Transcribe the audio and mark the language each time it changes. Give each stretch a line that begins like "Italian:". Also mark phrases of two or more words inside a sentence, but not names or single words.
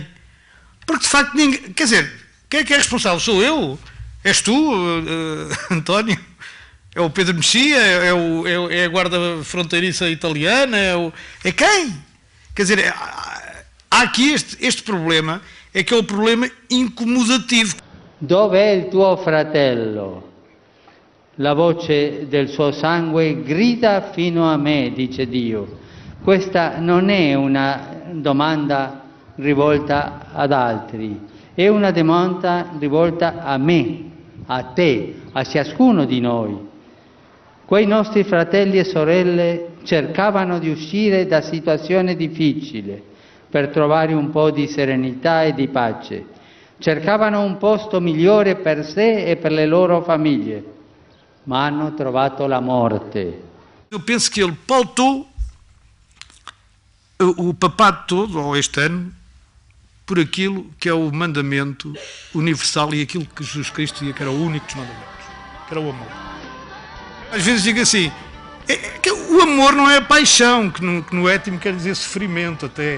Portuguese: Porque de facto, ninguém, quer dizer, quem é que é responsável? Sou eu? És tu, António? É o Pedro Mexia? É a guarda fronteiriça italiana? É quem? Quer dizer, há aqui este problema, é que é o problema incomodativo.
Italian: Dove è il tuo fratello? La voce del suo sangue grida fino a me, dice Dio. Questa non è una domanda rivolta ad altri, è una domanda rivolta a me, a te, a ciascuno di noi. Quei nostri fratelli e sorelle cercavano di uscire da situazioni difficili per trovare un po' di serenità e di pace. Cercavano un posto migliore per sé e per le loro famiglie, ma hanno trovato la morte.
Portuguese: Eu penso que ele pautou o papado todo, ou este ano, por aquilo que é o mandamento universal e aquilo que Jesus Cristo dizia que era o único dos mandamentos, que era o amor. Às vezes digo assim, que o amor não é paixão, que no étimo quer dizer sofrimento até.